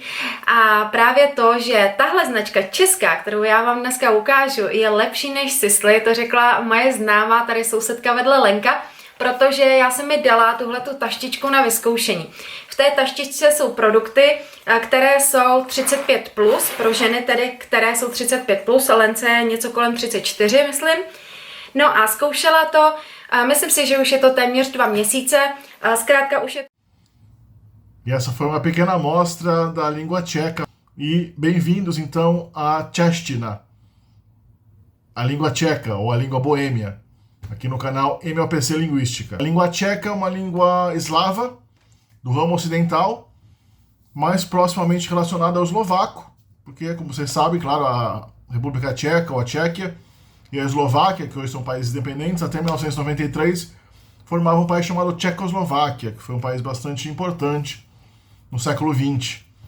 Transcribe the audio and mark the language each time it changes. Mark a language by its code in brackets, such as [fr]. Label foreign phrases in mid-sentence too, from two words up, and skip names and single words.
[cs] A právě to, že tahle značka česká, kterou já vám dneska ukážu, je lepší než Sisley, to řekla moje známá, tady sousedka vedle Lenka, protože já jsem mi dala tuhletu taštičku na vyzkoušení. V té taštičce jsou produkty, které jsou 35+, pro ženy tedy, které jsou 35+, Lence je něco kolem 34, myslím. No a zkoušela to, myslím si, že už je to téměř 2 měsíce, zkrátka už je... [pt] E essa foi uma pequena amostra da língua tcheca. E bem-vindos então a Čeština, a língua tcheca ou a língua boêmia, aqui no canal MLPC Linguística. A língua tcheca é uma língua eslava, do ramo ocidental, mais proximamente relacionada ao eslovaco, porque, como vocês sabem, claro, a República Tcheca ou a Tchequia e a Eslováquia, que hoje são países independentes, até 1993 formavam um país chamado Tchecoslováquia, que foi um país bastante importante no século XX.